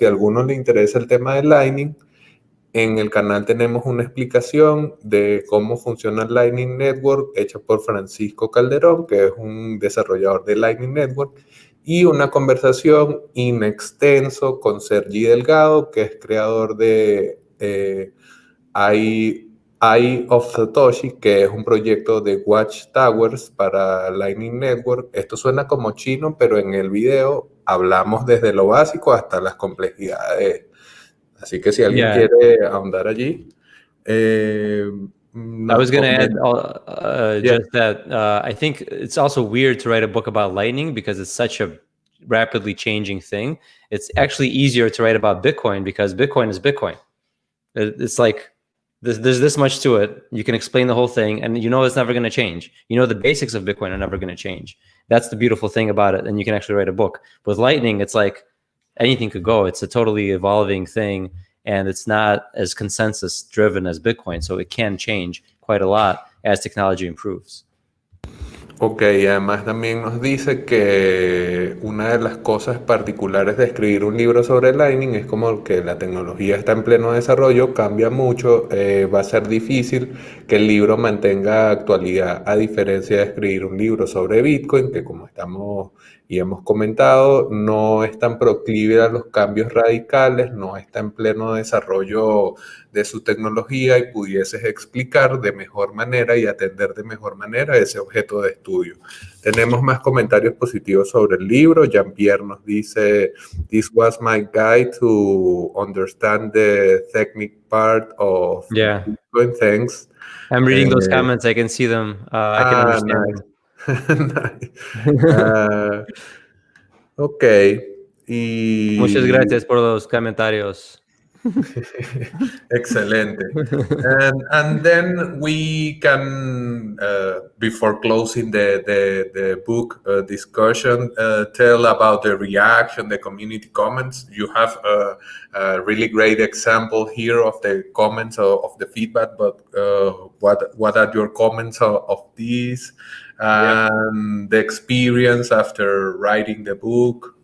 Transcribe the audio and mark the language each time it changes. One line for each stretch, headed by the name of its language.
Spanish: Si a alguno le interesa el tema de Lightning, en el canal tenemos una explicación de cómo funciona el Lightning Network hecha por Francisco Calderón, que es un desarrollador de Lightning Network, y una conversación in extenso con Sergi Delgado, que es creador de Eye of Satoshi, que es un proyecto de Watchtowers para Lightning Network. Esto suena como chino, pero en el video hablamos desde lo básico hasta las complejidades. Así que si alguien quiere ahondar allí.
English: I was going to add just that I think it's also weird to write a book about Lightning because it's such a rapidly changing thing. It's actually easier to write about Bitcoin because Bitcoin is Bitcoin. It's like there's this much to it. You can explain the whole thing, and it's never going to change. The basics of Bitcoin are never going to change. That's the beautiful thing about it, and you can actually write a book. With Lightning, it's like anything could go. It's a totally evolving thing, and it's not as consensus driven as Bitcoin. So it can change quite a lot as technology improves.
Spanish: Ok, además también nos dice que una de las cosas particulares de escribir un libro sobre Lightning es como que la tecnología está en pleno desarrollo, cambia mucho, va a ser difícil que el libro mantenga actualidad, a diferencia de escribir un libro sobre Bitcoin, que como estamos y hemos comentado, no es tan proclive a los cambios radicales, no está en pleno desarrollo de su tecnología y pudieses explicar de mejor manera y atender de mejor manera ese objeto de estudio. Tenemos más comentarios positivos sobre el libro.
English: Yan
Spanish: nos dice,
English: "This was my guide to understand the technical part of Bitcoin. Thanks." I'm reading those comments. I can see them. I can understand them. Nice. Ok. Y...
Spanish: Muchas gracias por los comentarios. Excelente.
English: And then we can, before closing the book discussion, tell about the reaction, the community comments. You have a really great example here of the comments of the feedback, but what are your comments of these and the experience after writing the book?